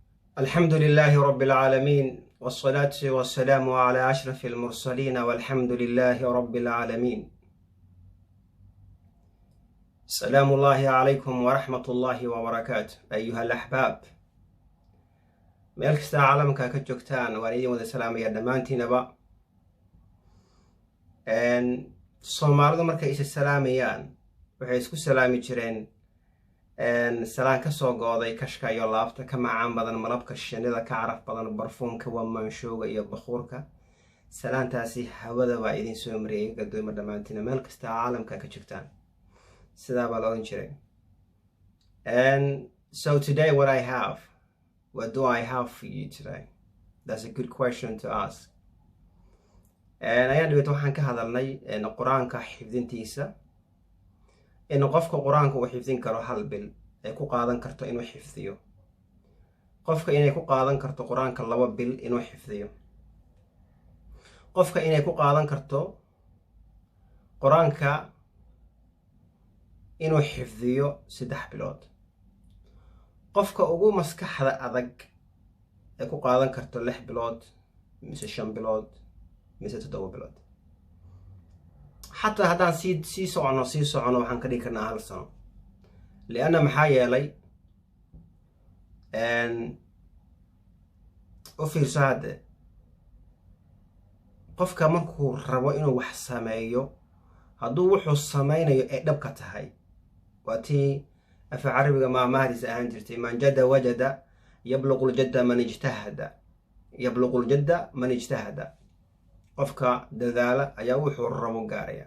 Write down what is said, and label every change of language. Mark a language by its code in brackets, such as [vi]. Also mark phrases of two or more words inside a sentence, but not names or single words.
[ar] الحمد لله رب العالمين والصلاة والسلام على أشرف المرسلين والحمد لله رب العالمين. السلام الله عليكم ورحمة الله وبركاته أيها الأحباب. [so] meel kasta caalamka ka joogtaan waan idin wada salaamaya dhammaantiinaba. Soomaalidu markay is salaamayaan waxay isku salaami jireen salaan ka soo gooday kashka iyo laabta ka macaan badan malabka shinnida ka caraf badan barfuumka wamaanshoga iyo bakhurka. Salaantaasi hawada waa idin soo mariyay gadoomo dhammaantiina meel kasta caalamka ka joogtaan sidaa baa la oran jiray. [en] And so today what do I have for you today? That's a good question to ask. [so] Ayaan dhibaato waxaan ka hadalnay quraanka xifdintiisa in qofka quraanka uu xifdin karo hal bil ay ku qaadan karto inuu xifdiyo, qofka inay ku qaadan karto quraanka 2 bil inuu xifdiyo, qofka inay ku qaadan karto quraanka inuu xifdiyo 3 bilood, qofka ugu maskaxda adag ay ku qaadan karto 6 bilood mise 5 bilood mise 7 bilood. [ar] حتى هذا سي صعنو [so] waxaan ka dhigi karnaa 1 sano. لأن maxaa yeelay u fiirso hadda qofka markuu rabo inuu wax sameeyo hadduu wuxuu sameynayo ay dhabka tahay waa tii af carabiga maahmaahdiisa ahaan jirtay [ar] من جد وجد يبلغ الجد من اجتهد [so] qofka dadaala ayaa wuxuu rabo gaaraya.